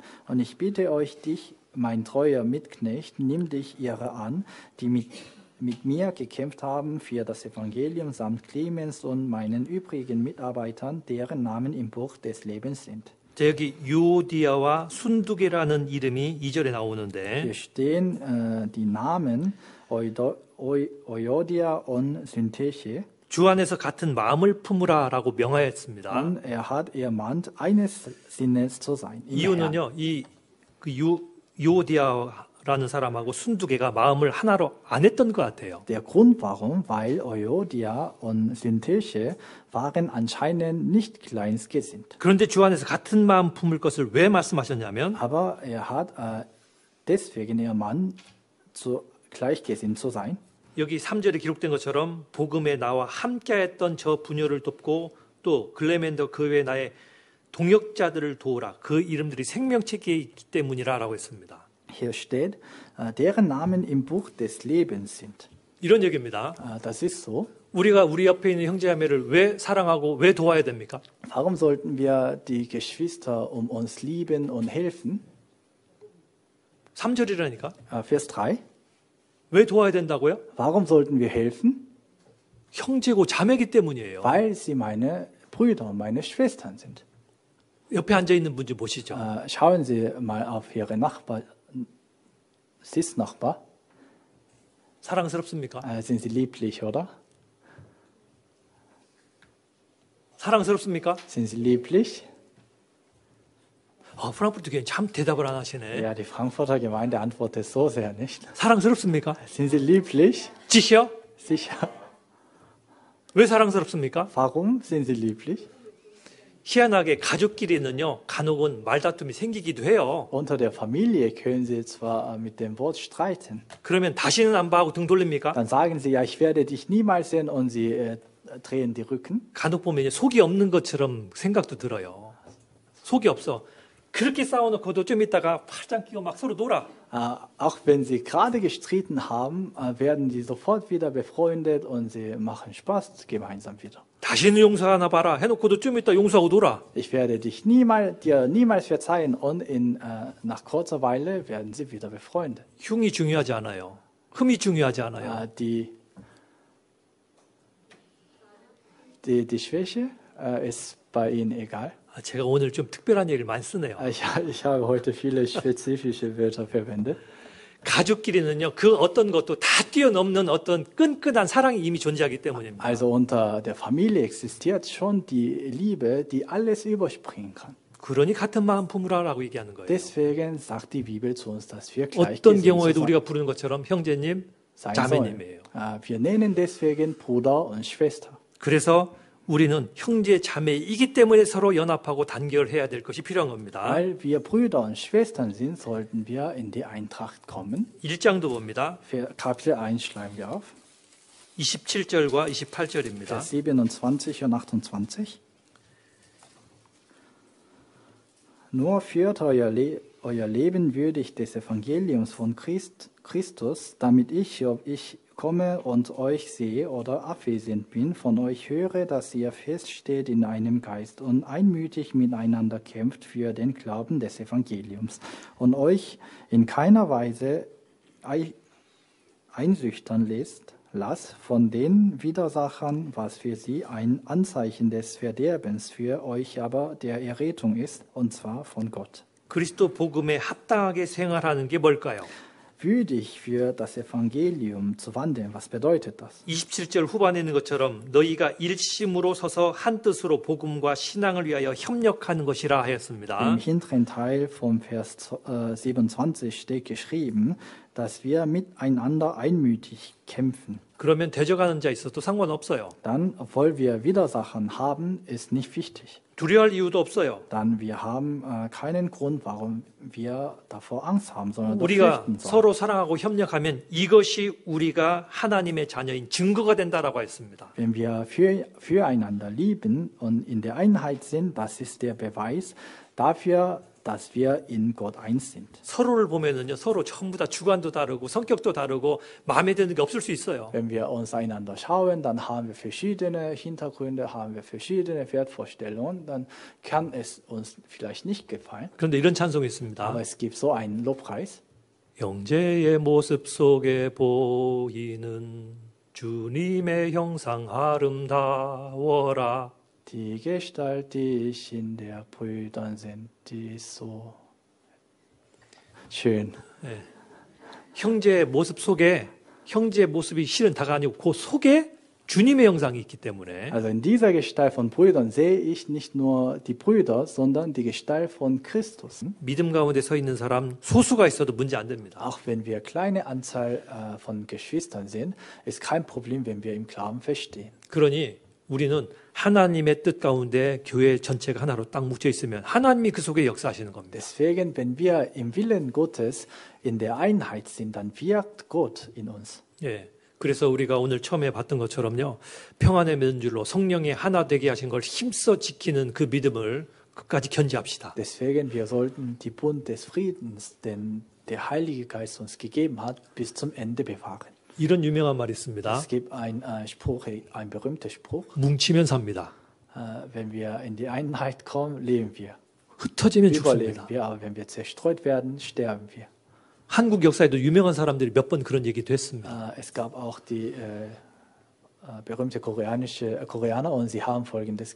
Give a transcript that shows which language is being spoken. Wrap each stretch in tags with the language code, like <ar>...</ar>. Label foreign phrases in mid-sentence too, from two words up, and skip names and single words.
<de>Und ich bitte euch, dich, mein treuer Mitknecht, nimm dich ihrer an, die mit mir gekämpft haben für das Evangelium samt Clemens und meinen übrigen Mitarbeitern, deren Namen im Buch des Lebens sind.</de> <ko>여기 유오디아와 순두개라는 이름이 2절에 나오는데</ko> <de>Hier stehen die Namen Euodia und Syntyche.</de> <ko>주 안에서 같은 마음을 품으라라고 명하였습니다.</ko> <de>Und hat ermahnt, eines Sinnes zu sein. im Herrn.</de> <ko>이유는요, 유오디아라는 사람하고 순두개가 마음을 하나로 안 했던 것 같아요.</ko> <de>Der Grund warum, weil Euodia und Syntyche waren anscheinend nicht gleichgesinnt.</de> <ko>그런데 주 안에서 같은 마음 품을 것을 왜 말씀하셨냐면</ko> <de>Aber hat deswegen ihr Mann gleichgesinnt zu sein.</de> <ko>여기 3절에 기록된 것처럼 복음에 나와 함께했던 저 부녀를 돕고 또 글레멘더 그 외 나의 동역자들을 도우라. 그 이름들이 생명책에 있기 때문이라라고 했습니다.</ko> <de>Hier steht, deren Namen im Buch des Lebens sind.</de> <ko>이런 얘기입니다.</ko> <de>Das ist so.</de> <ko>우리가 우리 옆에 있는 형제자매를 왜 사랑하고 왜 도와야 됩니까?</ko> <de>Warum sollten wir die Geschwister um uns lieben und helfen?</de> <ko>3절이라니까.</ko> <de>Vers 3.</de> <ko>왜 도와야 된다고요?</ko> <de>Warum sollten wir helfen?</de> <ko>형제고 자매기 때문이에요.</ko> <de>Weil sie meine Brüder und meine Schwestern sind.</de> <ko>옆에 앉아 있는 분 좀 보시죠.</ko> <de>Schauen Sie mal auf Ihre Sitznachbar.</de> <ko>사랑스럽습니까?</ko> <de>Sind sie lieblich, oder?</de> <ko>사랑스럽습니까?</ko> <de>Sind sie lieblich?</de> <ko>프랑크푸르트 교회 참 대답을 안 하시네.</ko> <de>Ja, die Frankfurter Gemeinde antwortet so sehr nicht.</de> <ko>사랑스럽습니까?</ko> <de>Sind sie lieblich?</de> <ko>지시요?</ko> <de>Sicher.</de> <ko>왜 사랑스럽습니까?</ko> <de>Warum sind sie lieblich?</de> <ko>희한하게 가족끼리는요, 간혹은 말다툼이 생기기도 해요.</ko> <de>Unter der Familie können sie zwar mit dem Wort streiten.</de> <ko>그러면 다시는 안 봐하고 등 돌립니까?</ko> <de>Dann sagen sie, ja, ich werde dich niemals sehen und sie drehen die Rücken.</de> <ko>간혹 보면 속이 없는 것처럼 생각도 들어요. 속이 없어. 그렇게 싸워놓고도 좀 있다가 팔짱 끼고 막 서로 놀아.</ko> <de>Auch wenn sie gerade gestritten haben, werden die sofort wieder befreundet und sie machen Spaß gemeinsam wieder.</de> <ko>다시는 용서하나 봐라 해놓고도 좀 있다 용서하고 놀아.</ko> <de>Ich werde dir niemals verzeihen und nach kurzer Weile werden sie wieder befreundet.</de> <ko>흉이 중요하지 않아요. 흠이 중요하지 않아요.</ko> <de>Die Schwäche ist bei ihnen egal.</de> <ko>제가 오늘 좀 특별한 얘기를 많이 쓰네요.</ko> <de>Ich habe heute viele spezifische Wörter verwendet.</de> <ko>가족끼리는요, 그 어떤 것도 다 뛰어넘는 어떤 끈끈한 사랑이 이미 존재하기 때문입니다.</ko> <de>Also unter der Familie existiert schon die Liebe, die alles überspringen kann.</de> <ko>그러니 같은 마음 품으라라고 얘기하는 거예요.</ko> <de>Deswegen sagt die Bibel zu uns, dass wir</de> <ko>어떤</ko> <de>gleichgesinnt</de> <ko>경우에도 우리가 부르는 것처럼 형제님,</ko> <de>sein</de> <ko>자매님이에요.</ko> <de>sollen. Wir nennen deswegen Bruder und Schwester.</de> <ko>그래서 우리는 형제 자매이기 때문에 서로 연합하고 단결해야 될 것이 필요한 겁니다.</ko> <de>Weil wir Brüder und Schwestern sind, sollten wir in die Eintracht kommen.</de> <ko>1장도 봅니다.</ko> <de>Kapitel 1 schlagen wir auf.</de> <ko>27절과 28절입니다.</ko> <de>Vers 27 und 28. Nur führt euer Leben würdig des Evangeliums von Christus, damit ich, ob ich komme und euch sehe oder abwesend bin, von euch höre, dass ihr feststeht in einem Geist und einmütig miteinander kämpft für den Glauben des Evangeliums und euch in keiner Weise einsüchtern lasst von den Widersachern, was für sie ein Anzeichen des Verderbens, für euch aber der Errettung ist, und zwar von Gott.</de> <ko>그리스도 복음에 합당하게 생활하는 게 뭘까요?</ko> <de>Würdig für das Evangelium zu wandeln. Was bedeutet das?</de> <ko>27절 후반에 있는 것처럼 너희가 일심으로 서서 한 뜻으로 복음과 신앙을 위하여 협력하는 것이라 하였습니다.</ko> <de>Im hinteren Teil vom Vers 27 steht geschrieben, dass wir miteinander einmütig kämpfen.</de> <ko>그러면 대적하는 자 있어도 상관없어요.</ko> <de>Dann, obwohl wir Widersacher haben, ist nicht wichtig.</de> <ko>두려워할 이유도 없어요.</ko> <de>Dann wir haben keinen Grund, warum wir davor Angst haben, sondern</de> <ko>우리가</ko> <de>fürchten sollen.</de> <ko>서로 사랑하고 협력하면 이것이 우리가 하나님의 자녀인 증거가 된다라고 했습니다.</ko> <de>Wenn wir füreinander lieben und in der Einheit sind, das ist der Beweis dafür, dass wir in Gott eins sind.</de> <ko>서로를 보면은요, 서로 전부 다 주관도 다르고 성격도 다르고 마음에 드는 게 없을 수 있어요.</ko> <de>Wenn wir uns einander schauen, dann haben wir verschiedene Hintergründe, haben wir verschiedene Wertvorstellungen, dann kann es uns vielleicht nicht gefallen.</de> <ko>그런데 이런 찬송이 있습니다.</ko> <de>Aber es gibt so einen Lobpreis.</de> <ko>형제의 모습 속에 보이는 주님의 형상 아름다워라.</ko> <de>Die Gestalt, die ich in der Brüdern sind, die ist so schön.</de> <ko>네. 형제의 모습 속에 형제의 모습이 실은 다가 아니고 그 속에 주님의 형상이 있기 때문에</ko> <de>Also in dieser Gestalt von Brüdern sehe ich nicht nur die Brüder, sondern die Gestalt von Christus.</de> <ko>믿음 가운데 서 있는 사람 소수가 있어도 문제 안 됩니다.</ko> <de>Auch wenn wir kleine Anzahl von Geschwistern sind, ist kein Problem, wenn wir im Glauben verstehen.</de> <ko>그러니 우리는 하나님의 뜻 가운데 교회 전체가 하나로 딱 뭉쳐 있으면 하나님이 그 속에 역사하시는 겁니다.</ko> <de>Deswegen, wenn wir im Willen Gottes in der Einheit sind, dann wirkt Gott in uns.</de> <ko>예. 그래서 우리가 오늘 처음에 봤던 것처럼요. 평안의 맨줄로 성령이 하나 되게 하신 걸 힘써 지키는 그 믿음을 끝까지 견지합시다.</ko> <de>Deswegen, wir sollten die Bund des Friedens, den der Heilige Geist uns gegeben hat, bis zum Ende bewahren.</de> <ko>이런 유명한 말이 있습니다.</ko> <de>Es gibt ein berühmter Spruch.</de> <ko>뭉치면 삽니다.</ko> <de>Wenn wir in die Einheit kommen, leben wir.</de> <ko>흩어지면</ko> <de>Überleben</de> <ko>죽습니다.</ko> <de>wir, aber wenn wir zerstreut werden, sterben wir.</de> <ko>한국 역사에도 유명한 사람들이 몇 번 그런 얘기도 했습니다.</ko> <de>Es gab auch die berühmte Koreaner und sie haben Folgendes</de>